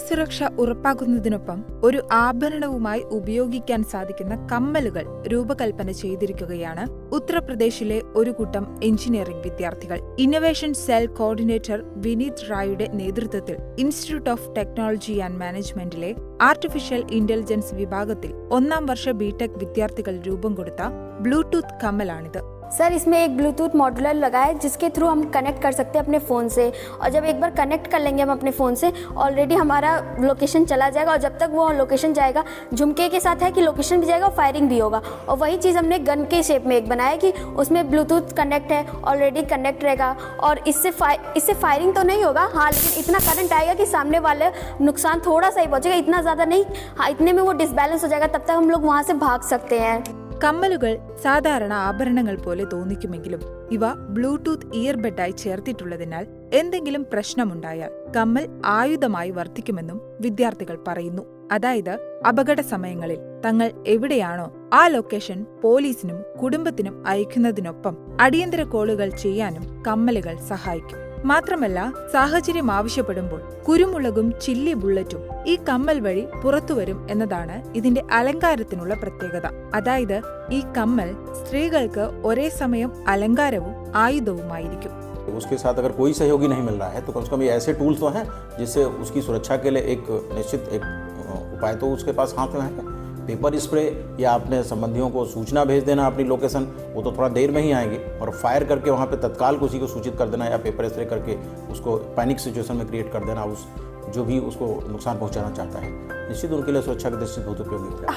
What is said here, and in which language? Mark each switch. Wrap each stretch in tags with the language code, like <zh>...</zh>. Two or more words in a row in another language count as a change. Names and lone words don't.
<ml>സുരക്ഷ ഉറപ്പാക്കുന്നതിനൊപ്പം ഒരു ആഭരണവുമായി ഉപയോഗിക്കാൻ സാധിക്കുന്ന കമ്മലുകൾ രൂപകൽപ്പന ചെയ്തിരിക്കുകയാണ് ഉത്തർപ്രദേശിലെ ഒരു കൂട്ടം എഞ്ചിനീയറിംഗ് വിദ്യാർത്ഥികൾ. ഇന്നൊവേഷൻ സെൽ കോർഡിനേറ്റർ വിനീത് റായുടെ നേതൃത്വത്തിൽ ഇൻസ്റ്റിറ്റ്യൂട്ട് ഓഫ് ടെക്നോളജി ആൻഡ് മാനേജ്മെന്റിലെ</ml> <en>artificial intelligence</en> <ml>വിഭാഗത്തിൽ 1ാം വർഷ ബിടെക് വിദ്യാർത്ഥികൾ രൂപം കൊടുത്ത ബ്ലൂടൂത്ത് കമ്മലാണിത്.</ml> <hi>सर, इसमें एक</hi> <en>Bluetooth modular</en> <hi>लगा है जिसके थ्रू हम कनेक्ट कर सकते हैं अपने फ़ोन से, और जब एक बार कनेक्ट कर लेंगे हम अपने फ़ोन से ऑलरेडी हमारा लोकेशन चला जाएगा, और जब तक वो लोकेशन जाएगा झुमके के साथ है कि लोकेशन भी जाएगा और फायरिंग भी होगा। और वही चीज़ हमने गन के शेप में एक बनाया कि उसमें</hi> <en>Bluetooth connect</en> <hi>है, ऑलरेडी कनेक्ट रहेगा, और इससे फायरिंग तो नहीं होगा, हाँ, लेकिन इतना करंट आएगा कि सामने वाले नुकसान थोड़ा सा ही पहुँचेगा, इतना ज़्यादा नहीं, हाँ, इतने में वो डिसबैलेंस हो जाएगा, तब तक हम लोग वहाँ से भाग सकते हैं।</hi> <ml>കമ്മലുകൾ സാധാരണ ആഭരണങ്ങൾ പോലെ തോന്നിക്കുമെങ്കിലും ഇവ ബ്ലൂടൂത്ത് ഇയർബഡായി ചേർത്തിട്ടുള്ളതിനാൽ എന്തെങ്കിലും പ്രശ്നമുണ്ടായാൽ കമ്മൽ ആയുധമായി വർത്തിക്കുമെന്നും വിദ്യാർത്ഥികൾ പറയുന്നു. അതായത് അപകട സമയങ്ങളിൽ തങ്ങൾ എവിടെയാണോ ആ ലൊക്കേഷൻ പോലീസിനും കുടുംബത്തിനും അയക്കുന്നതിനൊപ്പം അടിയന്തര കോളുകൾ ചെയ്യാനും കമ്മലുകൾ സഹായിക്കും. മാത്രമല്ല, സാഹചര്യം ആവശ്യപ്പെടുമ്പോൾ കുരുമുളകും</ml> <en>chilli bullet</en> <ml>ഈ കമ്മൽ വഴി പുറത്തുവരും എന്നതാണ് ഇതിന്റെ അലങ്കാരത്തിനുള്ള പ്രത്യേകത. അതായത് ഈ കമ്മൽ സ്ത്രീകൾക്ക് ഒരേ സമയം അലങ്കാരവും ആയുധവുമായിരിക്കും.</ml> <hi>उसके साथ अगर कोई सहयोगी नहीं मिल रहा है तो कम से कम ये ऐसे टूल्स तो हैं जिससे उसकी सुरक्षा के लिए एक निश्चित एक उपाय तो उसके पास हाथ में है।</hi> <en>pepper spray</en> <hi>या अपने संबंधियों को सूचना भेज देना अपनी लोकेशन, वो तो थोड़ा देर में ही आएंगे, और फायर करके वहाँ पे तत्काल किसी को सूचित कर देना, या</hi> <en>pepper spray</en> <hi>करके उसको</hi> <en>panic situation</en> <hi>में क्रिएट कर देना, उस जो भी उसको नुकसान पहुँचाना चाहता है, निश्चित उनके लिए सुरक्षा की दृष्टि से बहुत उपयोगी है।</hi>